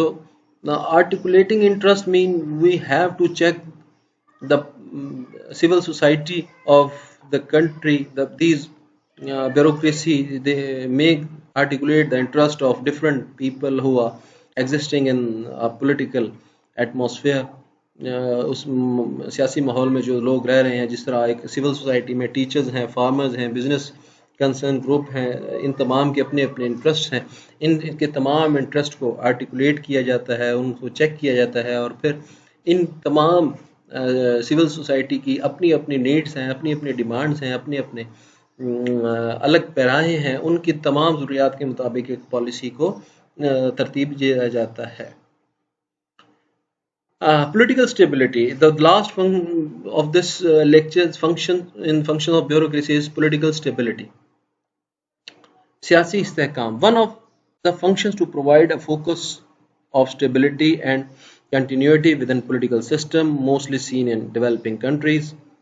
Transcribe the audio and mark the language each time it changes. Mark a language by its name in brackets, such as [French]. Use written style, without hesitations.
[English] So now articulating interest mean we have to check the civil society of the country, these bureaucracy, they make articulate the interest of different people who are existing in a political atmosphere. [Urdu] اس سیاسی ماحول میں جو لوگ رہ رہے ہیں, جس طرح ایک سول سوسائٹی میں ٹیچرز ہیں, فارمرز ہیں, بزنس کنسرن گروپ ہیں, ان تمام کے اپنے اپنے انٹرسٹ ہیں, ان کے تمام انٹرسٹ کو آرٹیکولیٹ کیا جاتا ہے, ان کو چیک کیا جاتا ہے, اور پھر ان تمام سول سوسائٹی کی اپنی اپنی نیڈس ہیں, اپنی اپنی ڈیمانڈس ہیں, اپنے اپنے الگ پیراہیں ہیں, ان کی تمام ضروریات کے مطابق ایک پالیسی کو ترتیب دیا جاتا ہے. [English] Political stability. The last of this lecture's function of bureaucracy is political stability. [Urdu] سیاسی استحکام. [English] One of the functions to provide a focus of stability and continuity within political system, mostly seen in developing countries.